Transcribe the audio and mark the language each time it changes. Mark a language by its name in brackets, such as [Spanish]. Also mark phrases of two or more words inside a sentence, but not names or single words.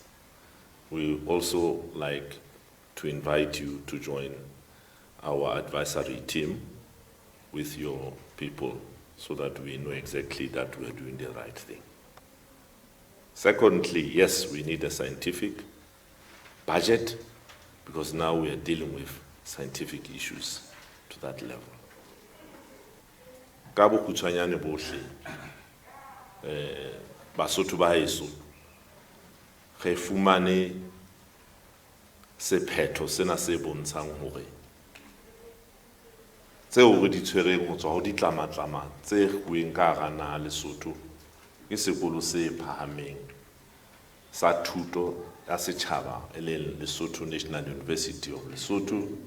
[English] We also like to invite you to join our advisory team with your people so that we know exactly that we're doing the right thing. Secondly, yes, we need a scientific budget because now we are dealing with scientific issues to that level. [Southern Sotho] Ka bokgutshwanyane bohle, Basotho ba heso, re fumane sephetho sena se bontshang hore tseo re di tshwereng ho tswa ho ditlamatlama tse bueng ka hara naha Lesotho ke sekolo se phahameng sa thuto ya setjhaba e leng Lesotho National University of Lesotho